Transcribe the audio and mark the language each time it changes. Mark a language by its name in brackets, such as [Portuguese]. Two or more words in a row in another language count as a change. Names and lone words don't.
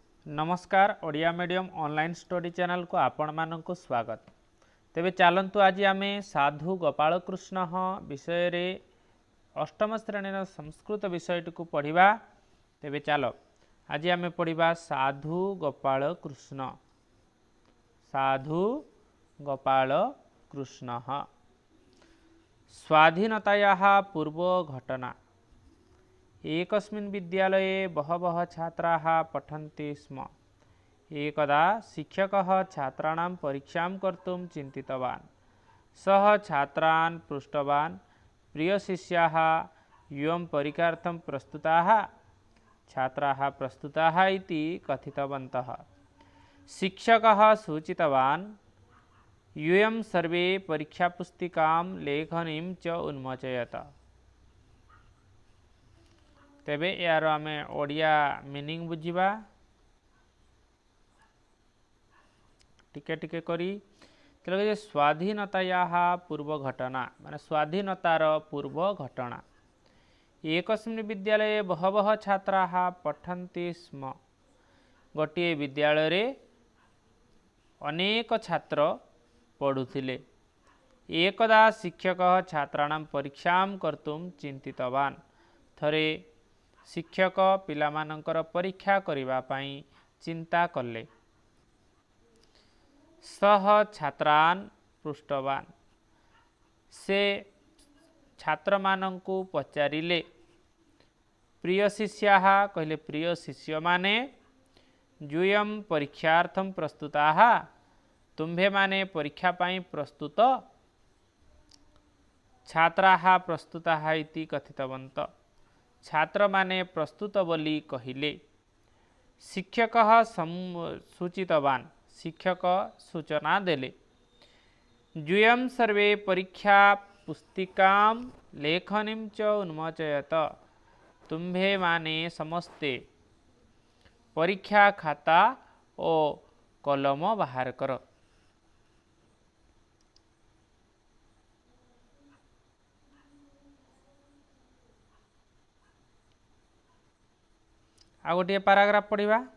[Odia] ନମସ୍କାର ଓଡ଼ିଆ ମିଡିୟମ ଅନଲାଇନ ଷ୍ଟଡି ଚ୍ୟାନେଲ କୁ ଆପଣ ମାନଙ୍କ ସ୍ୱାଗତ। ତେବେ ଚାଲନ୍ତୁ ଆଜି ଆମେ ସାଧୁ ଗୋପାଳ କୃଷ୍ଣ ବିଷୟ ରେ ଅଷ୍ଟମ ଶ୍ରେଣୀ ସଂସ୍କୃତ ବିଷୟଟି କୁ ପଢ଼ିବା। ତେବେ ଚାଲ ଆଜି ଆମେ ପଢ଼ିବା ସାଧୁ ଗୋପାଳ କୃଷ୍ଣ। [Sanskrit] साधु गोपाल कृष्ण स्वाधीनतायाः पूर्व घटना। एकस्मिन् विद्यालये बहवः छात्राः पठन्ति स्म। एकदा शिक्षकः छात्राणां परीक्षां कर्तुं चिन्तितवान्। सः छात्रान् पृष्टवान्, प्रियशिष्याः इयं परीक्षार्थं प्रस्तुताः? छात्राः प्रस्तुताः इति कथितवन्तः। शिक्षकः सूचितवान्, यूयं सर्वे परीक्षापुस्तिकां लेखनीं च उन्मोचयत। [Odia] ତେବେ ଯାର ଆମେ ଓଡ଼ିଆ ମିନିଙ୍ଗ ବୁଝିବା ଟିକେ ଟିକେ କରି। ତେଲଗେ [Sanskrit] स्वाधीनतायाः पूर्व घटना [Odia] ମାନେ ସ୍ୱାଧୀନତାର ପୂର୍ବ ଘଟଣା। [Sanskrit] एकस्मिन् विद्यालये बहवः छात्राः पठन्ति स्म। [Odia] ଗୋଟେ ବିଦ୍ୟାଳୟ ରେ ଅନେକ ଛାତ୍ର ପଢ଼ୁଥିଲେ। [Sanskrit] एकदा शिक्षकः छात्राणां परीक्षां कर्तुं चिन्तितवान्। [Odia] ଥରେ ଶିକ୍ଷକ ପିଲାମାନଙ୍କର ପରୀକ୍ଷା କରିବା ପାଇଁ ଚିନ୍ତା କଲେ। [Sanskrit] सह छात्रान पृष्ठवान [Odia] ସେ ଛାତ୍ର ମାନଙ୍କୁ ପଚାରିଲେ। [Sanskrit] प्रिय शिष्याः [Odia] କହିଲେ ପ୍ରିୟ ଶିଷ୍ୟ ମାନେ [Sanskrit] यूयं परीक्षार्थं प्रस्तुताः? [Odia] ତୁମ୍ଭେ ମାନେ ପରୀକ୍ଷା ପାଇଁ ପ୍ରସ୍ତୁତ? [Sanskrit] छात्राः प्रस्तुताः इति कथितवन्त। [Odia] ଛାତ୍ର ମାନେ ପ୍ରସ୍ତୁତ ବୋଲି କହିଲେ। [Sanskrit] शिक्षकः सूचितवान्, [Odia] ଶିକ୍ଷକ ସୂଚନା ଦେଲେ। [Sanskrit] यूयं सर्वे परीक्षा पुस्तिकां लेखनीं च उन्मोचयत। [Odia] ତୁମ୍ଭେ ମାନେ ସମସ୍ତେ ପରୀକ୍ଷା ଖାତା ଆଉ କଲମ ବାହାର କର। ଆ ଗୋଟେ ପାରାଗ୍ରାଫ ପଢ଼ା।